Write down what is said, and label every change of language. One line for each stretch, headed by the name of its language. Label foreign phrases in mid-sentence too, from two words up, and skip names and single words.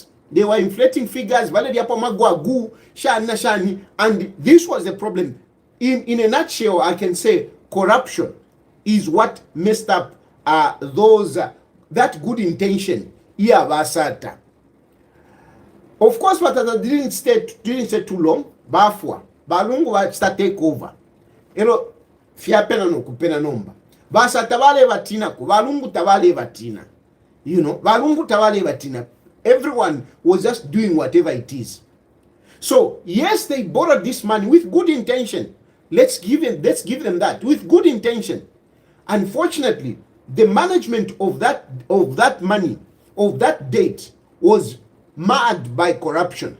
English: And this was the problem. In a nutshell, I can say corruption is what messed up that good intention. Of course, but didn't stay too long.
Bemba: Bafwa, balungu ba
English: start take over.
Bemba: Ero fia pena no kupena nomba. Basa tabale batina ku balungu tabale batina.
English: You know,
Bemba: balungu tabale batina.
English: Everyone was just doing whatever it is. So yes, they borrowed this money with good intention. Let's give them that with good intention. Unfortunately, the management of that money, of that debt, was marred by corruption.